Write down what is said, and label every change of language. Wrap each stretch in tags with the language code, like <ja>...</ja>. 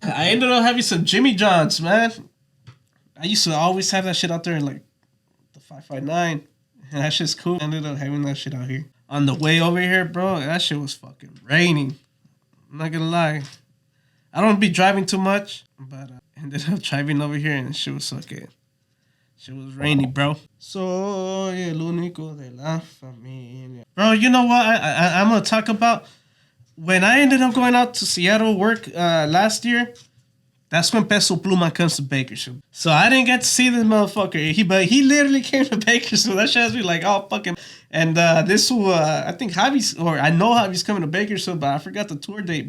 <en>I ended up having some Jimmy Johns, man. I used to always have that shit out there in like the 559. And that shit's cool. I ended up having that shit out here. On the way over here, bro, that shit was fucking raining. I'm not gonna lie. I don't be driving too much, but I ended up driving over here and shit was okay. Shit was rainy, bro.</en> <es>Soy el único de la familia.</es> <en>Bro, you know what I'm gonna talk about? When I ended up going out to Seattle work last year, that's when Peso Pluma comes to Bakersfield. So I didn't get to see this motherfucker. But he literally came to Bakersfield. That shit has me like, oh, fucking. And this will, I think Javi's, or I know Javi's coming to Bakersfield, but I forgot the tour date.</en>